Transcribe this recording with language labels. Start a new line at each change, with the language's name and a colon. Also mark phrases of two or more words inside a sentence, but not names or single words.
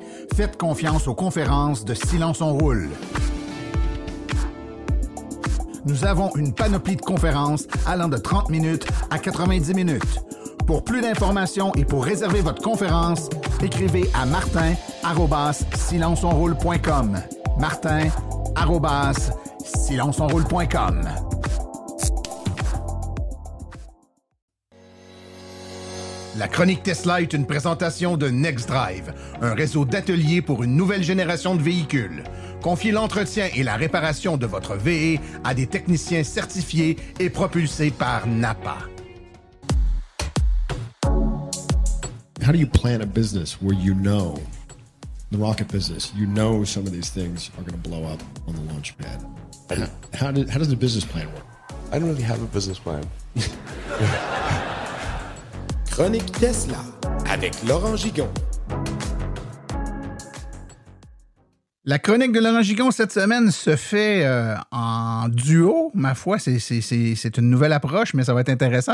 French: Faites confiance aux conférences de Silence on Roule. Nous avons une panoplie de conférences allant de 30 minutes à 90 minutes. Pour plus d'informations et pour réserver votre conférence, écrivez à martin@silenceonroule.com. martin@silenceonroule.com. La chronique Tesla est une présentation de NextDrive, un réseau d'ateliers pour une nouvelle génération de véhicules. Confiez l'entretien et la réparation de votre VE à des techniciens certifiés et propulsés par NAPA.
English: How do you plan a business where you know, the rocket business, you know some of these things are going to blow up on the launch pad? How does the business plan work? I don't really have a business plan.
French: Chronique Tesla avec Laurent Gigon. La chronique de Laurent Gigon cette semaine se fait en duo. Ma foi, c'est une nouvelle approche, mais ça va être intéressant.